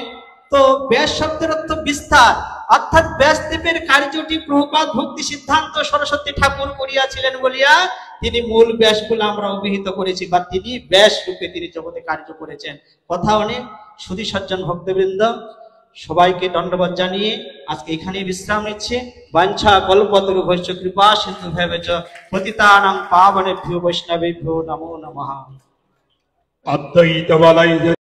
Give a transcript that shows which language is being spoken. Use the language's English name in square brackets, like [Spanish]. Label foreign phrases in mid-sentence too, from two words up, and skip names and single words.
[Bangla] তো ব্যাস শব্দের অর্থ বিস্তার, অর্থাৎ ব্যাসদেবের কার্যটি প্রভুপাদ ভক্তি সিদ্ধান্ত সরস্বতী ঠাকুর করিয়াছিলেন বলিয়া তিনি মূল ব্যাস বলে আমরা অভিহিত করেছি, বা তিনি ব্যাস রূপে তিনি জগতে কার্য করেছেন। কথা অনেক। সুধী সজ্জন ভক্তবৃন্দ, সবাইকে দণ্ডবত জানিয়ে আজকে এখানেই বিশ্রাম নিচ্ছে। [Sanskrit] বাঞ্ছা কল্পতরু ভৈষ্য কৃপা সিন্ধু ভৈবচ পতিতানাং পাবনেভ্যো বৈষ্ণবেভ্যো নমো নমঃ। [Bangla] অদ্বৈত বলয়